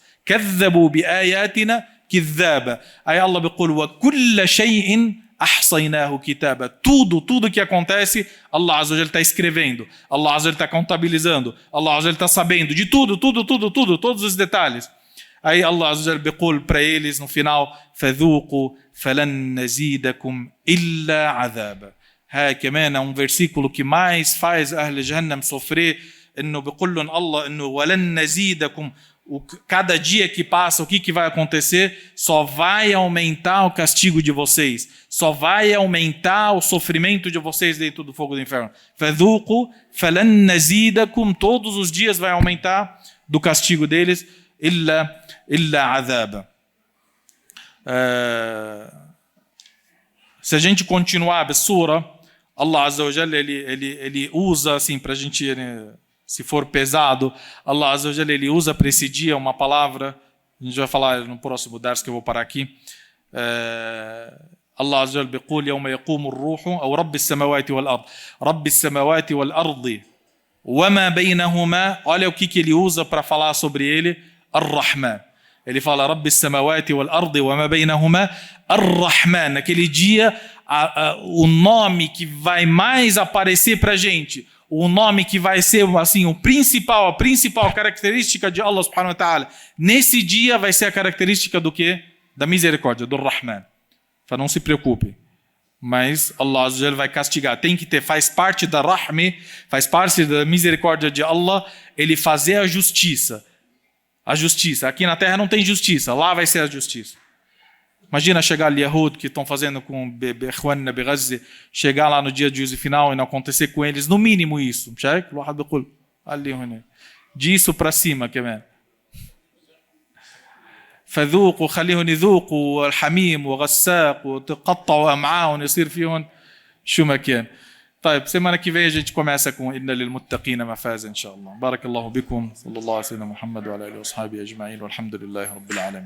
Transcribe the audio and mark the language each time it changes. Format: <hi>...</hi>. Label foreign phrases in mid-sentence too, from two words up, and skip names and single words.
<ar>كذبوا بآياتنا كذابا. Aí Allah بيقول وكل شيء أحصيناه كتابا.</ar> <pt>Tudo que acontece,</pt> <ar>الله عز وجل</ar> <pt>está escrevendo,</pt> <ar>الله عز وجل</ar> <pt>está contabilizando,</pt> <ar>الله عز وجل</ar> <pt>está sabendo de tudo, todos os detalhes.</pt> <ar>Aí الله عز وجل بيقول</ar> <pt>para eles no final</pt> <ar>فذوقوا فلن نزيدكم إلا عذابا. كمان</ar> <pt>é um versículo que mais faz</pt> <ar>أهل جهنم sofrer, إنه بيقول لهم الله إنه ولن نزيدكم.</ar> <pt>Cada dia que passa, o que vai acontecer? Só vai aumentar o castigo de vocês. Só vai aumentar o sofrimento de vocês dentro do fogo do inferno.</pt> <ar>فَذُوقُوا فَلَنْ نَزِيدَكُمْ.</ar> <pt>Todos os dias vai aumentar do castigo deles.</pt> <ar>إِلَّا عَذَابًا.</ar> <pt>Se a gente continuar a sura,</pt> <ar>الله عز وجل,</ar> <pt>ele usa assim para a gente... Se for pesado,</pt> <ar>الله عز وجل,</ar> <pt>ele usa para esse dia uma palavra, a gente vai falar no próximo dars que eu vou parar aqui.</pt> <ar>الله عز وجل بيقول يوم يقوم الروح أو رب السماوات والأرض رب السماوات والأرض وما بينهما.</ar> <pt>Olha o que ele usa para falar sobre ele, Ar-Rahman. Ele fala</pt> <ar>رب السماوات والأرض وما بينهما Ar-Rahman.</ar> <pt>Naquele dia, o nome que vai mais aparecer para a gente, o nome que vai ser assim a principal característica de Allah</pt> <ar>سبحانه وتعالى</ar> <pt>nesse dia vai ser a característica do quê? Da misericórdia, do Rahman. Então não se preocupe. Mas</pt> <ar>الله عز وجل</ar> <pt>vai castigar. Tem que ter, faz parte da Rahmi, faz parte da misericórdia de Allah, ele fazer a justiça. A justiça. Aqui na terra não tem justiça, lá vai ser a justiça. Imagina chegar ali Yahud, que estão fazendo com Ikhwanna Gaza, chegar lá no dia de juízo final e não acontecer com eles, no mínimo isso. Disso para cima,</pt> <ar>كمان. فذوقوا خليهم يذوقوا الحميم وغساق وتقطعوا أمعاهم يصير فيهم شو ما كان. طيب</ar> <pt>semana que vem a gente começa com</pt> <ar>إن للمتقين مفازا إن شاء الله. بارك الله بكم. صلى الله على سيدنا محمد وعلى آله وصحبه أجمعين والحمد لله رب العالمين.</ar>